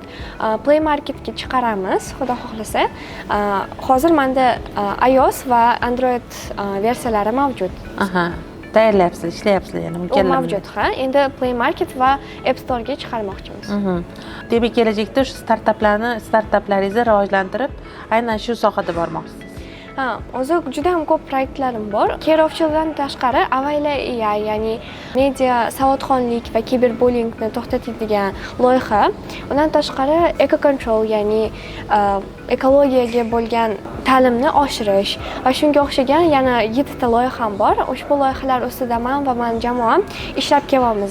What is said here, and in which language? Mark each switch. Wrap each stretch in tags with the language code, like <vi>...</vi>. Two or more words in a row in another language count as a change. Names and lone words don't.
<uz>Play Marketga chiqaramiz, xudo xohlasa. Hozir menda iOS va Android versiyalari mavjud. Tayyorlayapsiz, ishlayapsizlar, ya'ni mukammal mavjud, ha. Endi Play Market va App Store ga chiqarmoqchimiz. Demak, kelajakda shu startaplaringizni rivojlantirib, aynan shu sohada bormoqchisiz. O'zi juda ham ko'p proyektlarim bor. Care of Children tashqari Avayla AI, ya'ni media savodxonlik va kiberbullyingni to'xtatadigan loyiha. Undan tashqari Eco Control, ya'ni ekologiyaga bo'lgan ta'limni oshirish va shunga o'xshagan yana 7 ta loyiham bor. Ushbu loyihalar ustida men va mening jamoam ishlab kelyapmiz.</uz>